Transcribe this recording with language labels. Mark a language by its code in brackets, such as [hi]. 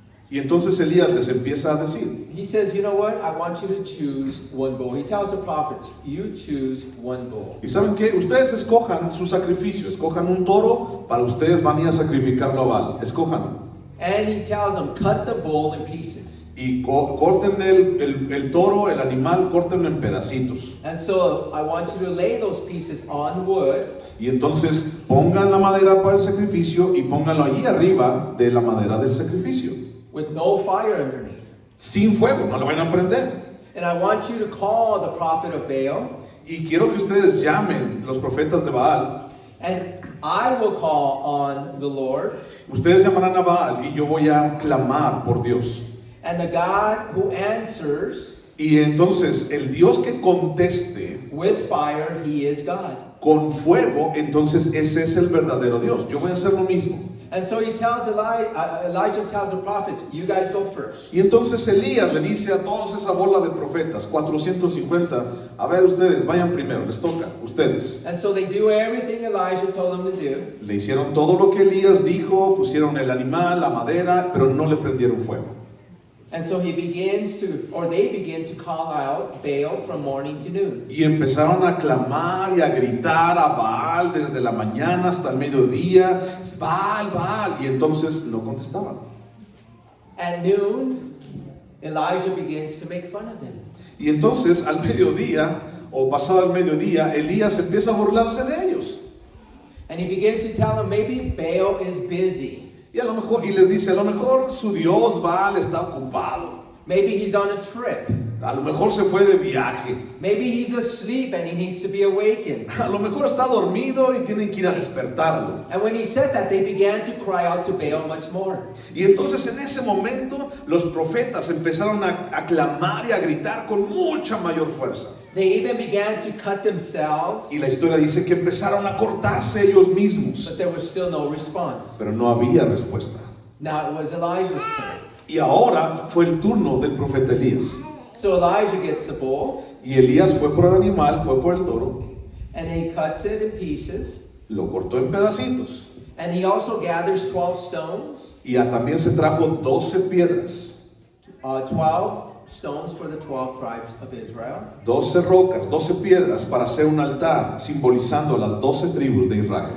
[es] Y entonces Elías les empieza a decir, [en] he says, you know what? I want you to choose one bull. He tells the prophets, you choose one bull. [es] ¿y saben qué? Ustedes escojan su sacrificio, escojan un toro, para ustedes van a ir a sacrificarlo a Baal, escójanlo. [en] And he tells them, cut the bull in pieces. [es] Y corten el toro, el animal, córtenlo en pedacitos. [en] And so I want you to lay those pieces on wood. [es] Y entonces pongan la madera para el sacrificio y pónganlo allí arriba de la madera del sacrificio. [en] With no fire underneath. [es] Sin fuego, no lo van a prender. [en] And I want you to call the prophet of Baal, [es] Y quiero que ustedes llamen los profetas de Baal. [en] and I will call on the Lord, [es] Ustedes llamarán a Baal y yo voy a clamar por Dios. [en] and the God who answers [es] Y entonces el Dios que conteste [en] with fire, he is God. [es] con fuego, entonces ese es el verdadero Dios. Yo voy a hacer lo mismo. [en] And so he tells Elijah tells the prophets, you guys go first. [es] Y entonces Elías le dice a todos esa bola de profetas, 450, a ver ustedes, vayan primero, les toca, ustedes. [en] And so they do everything Elijah told them to do. [es] Le hicieron todo lo que Elías dijo, pusieron el animal, la madera, pero no le prendieron fuego. [en] And so he begins to, or they begin to call out Baal from morning to noon. [es] Y empezaron a clamar y a gritar a Baal desde la mañana hasta el mediodía, Baal, Baal, y entonces no contestaban. [en] At noon, Elijah begins to make fun of them. [es] Y entonces al mediodía, o pasado el mediodía, Elías empieza a burlarse de ellos. [en] And he begins to tell them maybe Baal is busy. [es] Y a lo mejor, y les dice, a lo mejor su Dios Baal está ocupado. [en] Maybe he's on a trip. [es] A lo mejor se fue de viaje. [en] Maybe he's asleep and he needs to be awakened. [es] A lo mejor está dormido y tienen que ir a despertarlo. [en] And when he said that, they began to cry out to Baal much more. [es] Y entonces en ese momento los profetas empezaron a clamar y a gritar con mucha mayor fuerza. [en] They even began to cut themselves, [es] Y la historia dice que empezaron a cortarse ellos mismos. [en] but there was still no response. [es] Pero no había respuesta. [en] Now it was Elijah's turn. [es] Y ahora fue el turno del profeta Elías. [en] So Elijah gets the bull, [es] Y Elías fue por el animal, fue por el toro, [en] and he cuts it in pieces. [es] lo cortó en pedacitos. [en] And he also gathers 12 stones, [es] Y también se trajo 12 piedras, [en] 12 stones for the 12 tribes of Israel. [es] 12 rocas, 12 piedras para hacer un altar simbolizando las 12 tribus de Israel.